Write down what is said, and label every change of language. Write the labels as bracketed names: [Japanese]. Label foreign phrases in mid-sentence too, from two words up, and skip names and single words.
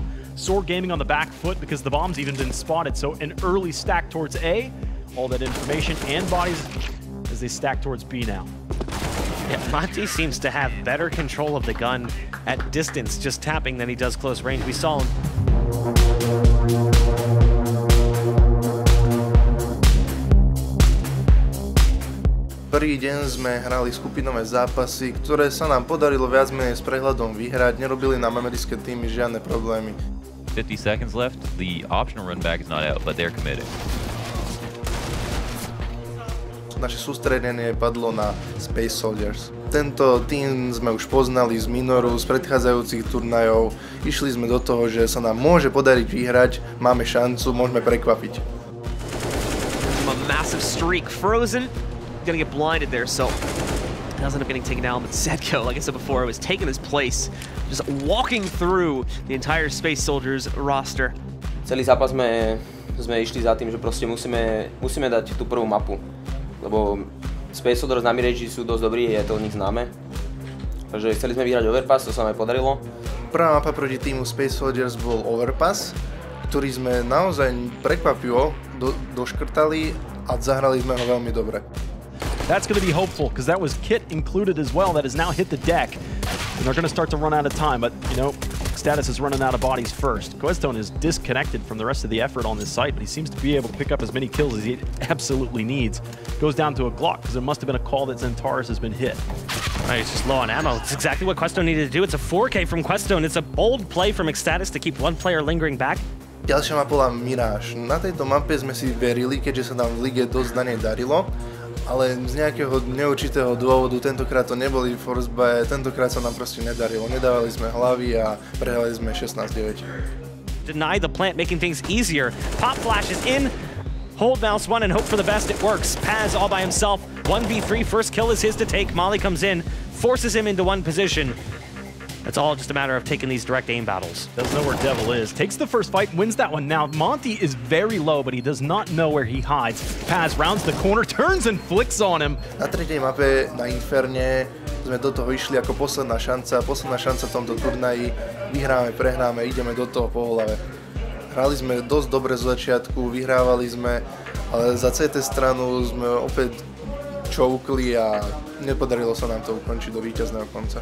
[English] Sword Gaming on the back foot because the bomb's even been spotted, so an early stack towards A. All that information and bodies as they stack towards B now. Yeah, Monty seems to have better control of the gun at distance, just tapping, than he does close range. We saw him. [Slovak] Prvý deň sme hrali skupinové zápasy, ktoré sa nám podarilo viac menej s prehľadom vyhrať, nerobili nám americké týmy žiadne problémy. [English] 50 seconds left, the optional run back is not out, but they're committed. [Slovak] Naše sústredenie padlo na Space Soldiers. Tento tým sme už poznali z minoru, z predchádzajúcich turnajov. Išli sme do toho, že sa nám môže podariť vyhrať, máme šancu, môžeme prekvapiť. [English] A massive streak. Frozen gonna get blinded there, so doesn't end up getting taken down, but Zedko, like I said before, was taking his place, just walking through the entire Space Soldiers roster. [Slovak] Celý zápas sme išli za tým, že proste musíme dať tú prvú mapu. Lebo Space Soldiers na Mirage sú dosť dobrí, je to od nich známe. Takže chceli sme vyhrať Overpass, to sa nám aj podarilo. Prvá mapa proti týmu Space Soldiers bol Overpass, ktorý sme naozaj prekvapivo doškrtali a zahrali sme ho veľmi dobre. [English] That's going to be hopeful, because that was Kit included as well that has now hit the deck. And they're going to start to run out of time, but, you know, Status is running out of bodies first. Questone is disconnected from the rest of the effort on this site, but he seems to be able to pick up as many kills as he absolutely needs. Goes down to a Glock, because there must have been a call that Zentaris has been hit. Right, it's just low on ammo. It's exactly what Questone needed to do. It's a 4K from Questone. It's a bold play from Ecstatis to keep one player lingering back. [Slovak] Ďalšia mapa bola Mirage. Na tejto mape sme si verili, keďže sa nám v lige dosť na nej darilo. ale z nejakého neurčitého dôvodu tentokrát to neboli [English] force buy, [Slovak] tentokrát sa nám proste nedarilo. Nedávali sme hlavy a prehrali sme 16-9. [English] Deny the plant, making things easier. Pop flash is in. Hold mouse one and hope for the best. It works. Paz all by himself. 1v3. First kill is his to take. Molly comes in, forces him into one position. It's all just a matter of taking these direct aim battles. Doesn't know where Devil is. Takes the first fight, wins that one. Now, Monty is very low, but he does not know where he hides. Paz rounds the corner, turns and flicks on him. [Slovak] Na tretej mape na Inferne sme do toho išli ako posledná šanca v tomto turnaji. Vyhráme, prehráme, ideme do toho po hlave. Hrali sme dosť dobre z začiatku, vyhrávali sme, ale za CT stranu sme opäť čoukli a nepodarilo sa nám to ukončiť do víťazného konca.